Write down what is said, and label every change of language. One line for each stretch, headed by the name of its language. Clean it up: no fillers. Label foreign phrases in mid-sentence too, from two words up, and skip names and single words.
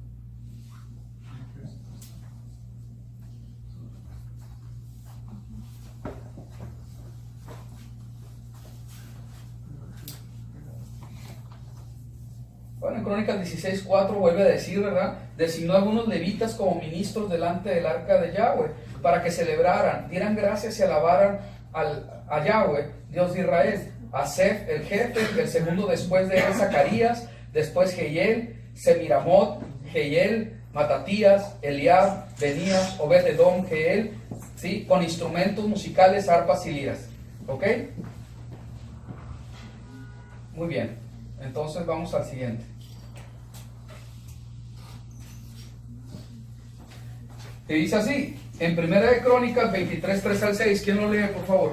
Spanish: Bueno, en Crónicas 16:4 vuelve a decir, ¿verdad? Designó a algunos levitas como ministros delante del arca de Yahweh, para que celebraran, dieran gracias y alabaran a Yahweh, Dios de Israel. Asef, el jefe, el segundo después de él, Zacarías, después Jehiel, Semiramot, Jehiel, Matatías, Eliab, Benías, Obed-Edom, Jeiel, ¿sí? Con instrumentos musicales, arpas y liras. ¿Ok? Muy bien. Entonces vamos al siguiente. Y dice así, en Primera de Crónicas 23, 3 al 6, ¿quién lo lee, por favor?